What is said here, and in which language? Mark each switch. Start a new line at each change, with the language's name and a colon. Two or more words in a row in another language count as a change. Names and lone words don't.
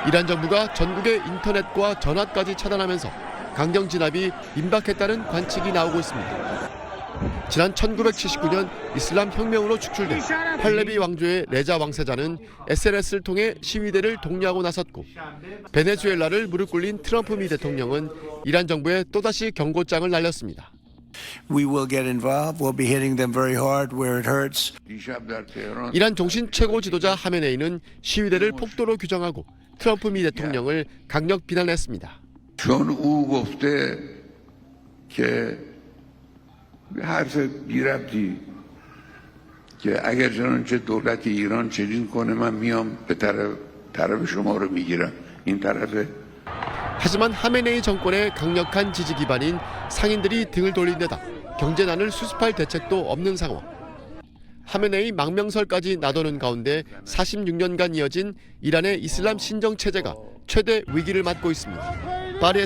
Korean: 이란 정부가 전국의 인터넷과 전화까지 차단하면서 강경 진압이 임박했다는 관측이 나오고 있습니다. 지난 1979년 이슬람 혁명으로 축출된 팔레비 왕조의 레자 왕세자는 SNS를 통해 시위대를 독려하고 나섰고 베네수엘라를 무릎 꿇린 트럼프 미 대통령은 이란 정부에 또다시 경고장을 날렸습니다.
English: We will get involved. We'll be hitting them very hard where it hurts.
Persian: دیشب در تهران
Korean: 이란 종신 최고 지도자 하메네이는 시위대를 폭도로 규정하고 트럼프 미 대통령을 강력 비난했습니다.
Persian: چون او گفته که حرف بی‌ربطی که اگر چنانچه دولت ایران چنین کنه من میام به طرف شما رو میگیرم این طرفه.
Korean: 하지만 하메네이 정권의 강력한 지지 기반인 상인들이 등을 돌린 데다 경제난을 수습할 대책도 없는 상황. 하메네이 망명설까지 나도는 가운데 46년간 이어진 이란의 이슬람 신정 체제가 최대 위기를 맞고 있습니다.